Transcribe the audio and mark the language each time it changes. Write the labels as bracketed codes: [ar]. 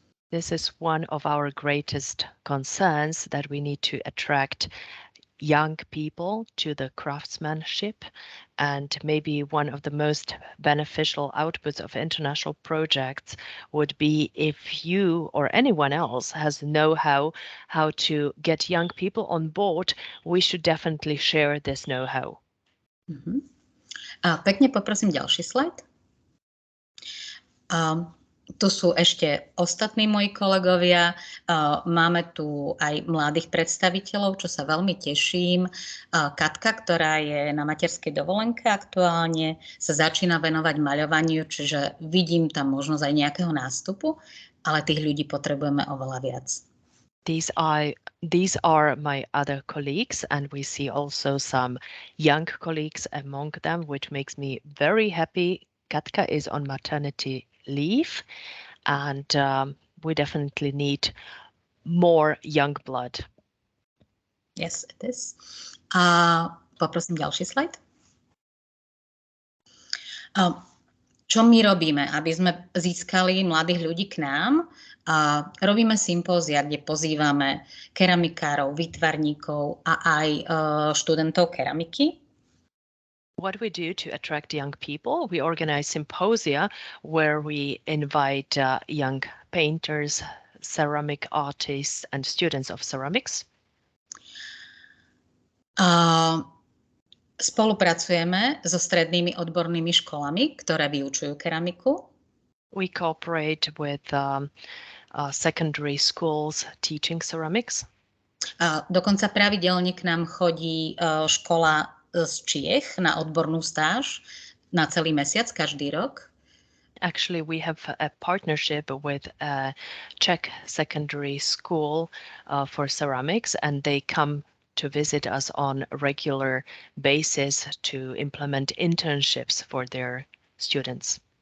[en] This is one of our greatest concerns, that we need to attract young people to the craftsmanship, and maybe one of the most beneficial outputs of international projects would be if you or anyone else has know-how how to get young people on board, we should definitely share this know-how. [sk] A pekne poprosím ďalší slajd. Tu sú ešte ostatní moji kolegovia. Máme tu aj mladých predstaviteľov, čo sa veľmi teším. Katka, ktorá je na materskej dovolenke aktuálne, sa začína venovať maľovaniu, čiže vidím tam možnosť aj nejakého nástupu, ale tých ľudí potrebujeme oveľa viac. [en] These are my other colleagues, and we see also some young colleagues among them, which makes me very happy. Katka is on maternity leave, and we definitely need more young blood. Yes, it is. [sk] Poprosím ďalší slajd. Čo my robíme, aby sme získali mladých ľudí k nám? Robíme sympózia, kde pozývame keramikárov, výtvarníkov a aj študentov keramiky. [en] What we do to attract young people, we organize symposia where we invite young painters, ceramic artists, and students of ceramics. [sk] Spolupracujeme so strednými odbornými školami, ktoré vyučujú keramiku. [en] We cooperate with secondary schools teaching ceramics. [sk] Dokonca pravidelne k nám chodí škola z Čiech na odbornú stáž na celý mesiac každý rok. [en] Actually, we have a partnership with a Czech secondary school for ceramics, and they come to visit us on a regular basis to implement internships for their students.